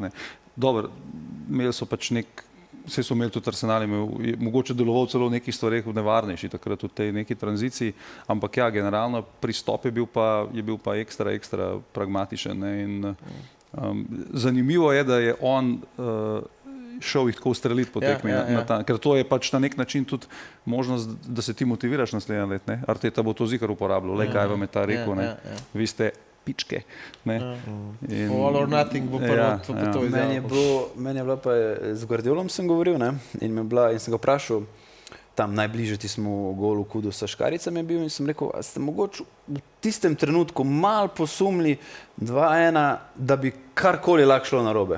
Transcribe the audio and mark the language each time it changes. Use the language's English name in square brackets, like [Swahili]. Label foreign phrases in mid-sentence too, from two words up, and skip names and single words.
[Slovenian] Dobro, imeli so pač vse so imeli tudi Arsenal, mogoče deloval celo v nekih stvareh nevarnejši takrat v tej neki tranziciji, ampak ja, generalno pristop je bil pa ekstra pragmatičen. In zanimivo je, da je on šel jih tako ustreliti po tekmi, ker to je pač na nek način tudi možnost, da se ti motiviraš naslednje let. Arteta bo to zikar uporabljal, kaj vam je ta rekel, vi ste pičke. All or nothing bo prvo to izjavil. Meni je bilo pa, z Guardiolom sem govoril in sem ga vprašal, tam najbližje tismu golu Kudusa Škaricam je bil in sem rekel, a ste mogoče v tistem trenutku malo posumili 2-1, da bi karkoli lahko šlo narobe?